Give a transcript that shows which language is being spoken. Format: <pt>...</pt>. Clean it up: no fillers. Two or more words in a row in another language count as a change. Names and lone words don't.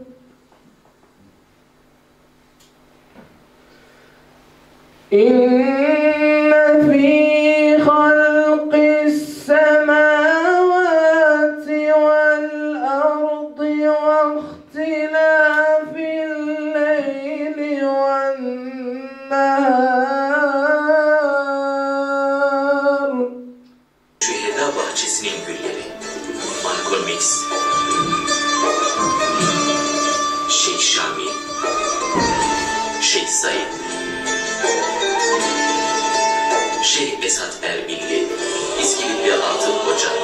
<ar>إِنَّ فِي خَلْقِ السَّمَاوَاتِ وَالْأَرْضِ وَاخْتِلَافِ اللَّيْلِ وَالنَّهَارِ.</ar> <tr>Şüheda bahçesinin gülleri, Malcolm X, Şeyh Şami, Şeyh Said, Şeyh Esat Erbilli, İskilipli Atıl Hoca,</tr>